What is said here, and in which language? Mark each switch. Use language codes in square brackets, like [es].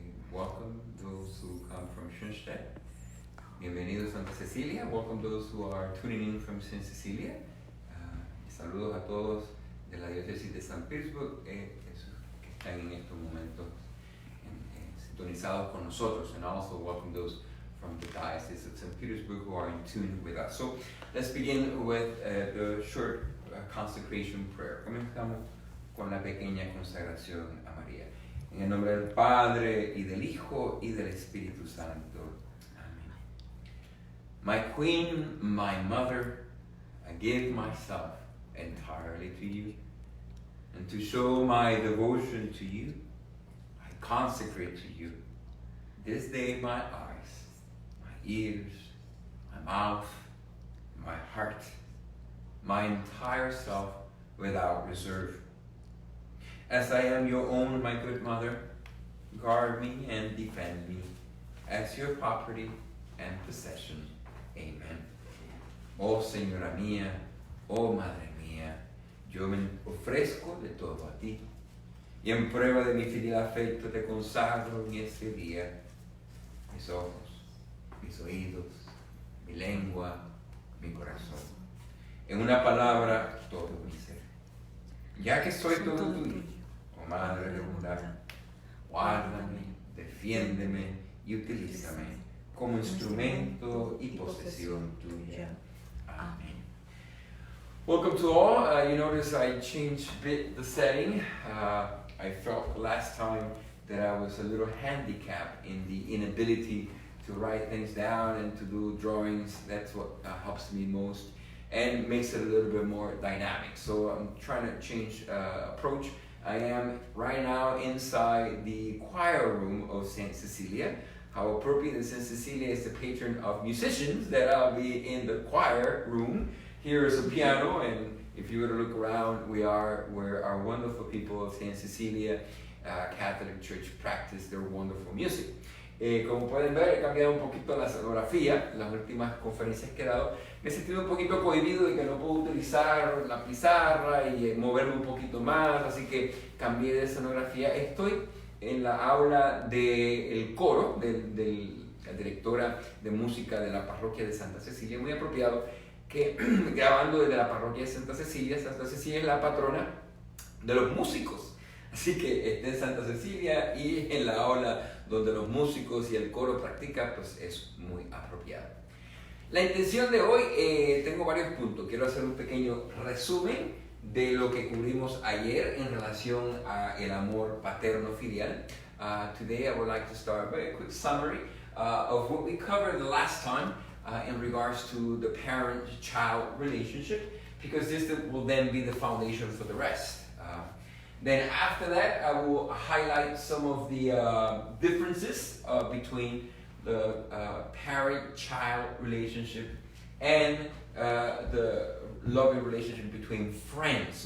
[en] Welcome those who come from Schoenstatt. Bienvenidos Santa Cecilia. Welcome those who are tuning in from Saint Cecilia. [es] Saludos a todos de la diócesis de San Petersburg que están en estos momentos sintonizados con nosotros, and also welcome those from the diocese of St. [en] Petersburg who are in tune with us. So let's begin with the short consecration prayer. [es] Comenzamos con la pequeña consagración a María. En el nombre del Padre, y del Hijo, y del Espíritu Santo. Amén. [en] My Queen, my Mother, I give myself entirely to you, and to show my devotion to you, I consecrate to you this day my eyes, my ears, my mouth, my heart, my entire self without reserve. As I am your own, my good mother, guard me and defend me as your property and possession. Amen. [es] Oh Señora mía, oh Madre mía, yo me ofrezco de todo a ti, y en prueba de mi filial afecto te consagro en este día mis ojos, mis oídos, mi lengua, mi corazón. En una palabra, todo mi ser. Ya que soy todo tuyo, oh Madre de bondad, guárdame, defiéndeme y utilízame como instrumento y posesión tuya. [en] Amén. Welcome to all. You notice I changed a bit the setting. I felt last time that I was a little handicapped in the inability to write things down and to do drawings. That's what helps me most and makes it a little bit more dynamic. So I'm trying to change approach. I am right now inside the choir room of Saint Cecilia. How appropriate that Saint Cecilia is the patron of musicians, that I'll be in the choir room. Here is a piano, and if you were to look around, where our wonderful people of Saint Cecilia Catholic Church practice their wonderful music. [es] Como pueden ver, he cambiado un poquito la escenografía. Las últimas conferencias que he dado me he sentido un poquito cohibido de que no puedo utilizar la pizarra y moverme un poquito más, así que cambié de escenografía. Estoy en la aula del coro de la directora de música de la parroquia de Santa Cecilia, muy apropiado que grabando desde la parroquia de Santa Cecilia es la patrona de los músicos. Así que esté en Santa Cecilia y en la aula donde los músicos y el coro practican, pues es muy apropiado. La intención de hoy, tengo varios puntos. Quiero hacer un pequeño resumen de lo que cubrimos ayer en relación a el amor paterno filial. [en] Today I would like to start by a quick summary of what we covered the last time in regards to the parent-child relationship, because this will then be the foundation for the rest. Then after that, I will highlight some of the differences between the parent-child relationship and the loving relationship between friends.